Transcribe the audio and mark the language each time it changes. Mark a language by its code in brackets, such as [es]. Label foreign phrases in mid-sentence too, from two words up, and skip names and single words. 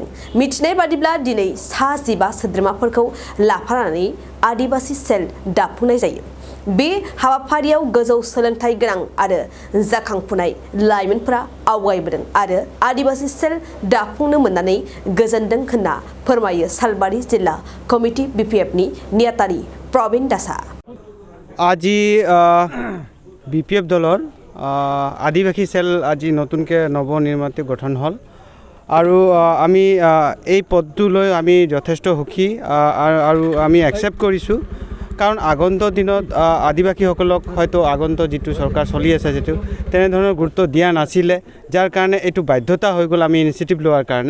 [brx] मिथिनाय बादिब्ला दिनै सा 15 सोद्रोमाफोरखौ लाफानानै आदिवासी सेल दाफुंनाय जायो। बे हाबाफारियाव गोजौ सोलोंथाइ गोनां आरो जाखांफुनाय लाइमोनफोरा आवगायबोदों आरो आदिवासी सेल दाफुंनो मोननानै गोजोनदों होनना फोरमायो सालबारि जिल्ला कमिटि बिपिएफनि नेहाथारि प्रवीण दासा। [as] আজি বিপিএফ দলৰ আদিবাসী চেল আজি নতুনকৈ নৱনিৰ্মিত গঠন হ'ল আৰু আমি এই পদটোলৈ আমি যথেষ্ট সুখী আৰু আমি একচেপ্ট কৰিছোঁ। কাৰণ আগন্তুক দিনত আদিবাসীসকলক হয়তো আগন্তুক যিটো চৰকাৰ চলি আছে যিটো তেনেধৰণৰ গুৰুত্ব দিয়া নাছিলে, যাৰ কাৰণে এইটো বাধ্যতা হৈ গ'ল আমি ইনিচিয়েটিভ লোৱাৰ কাৰণে।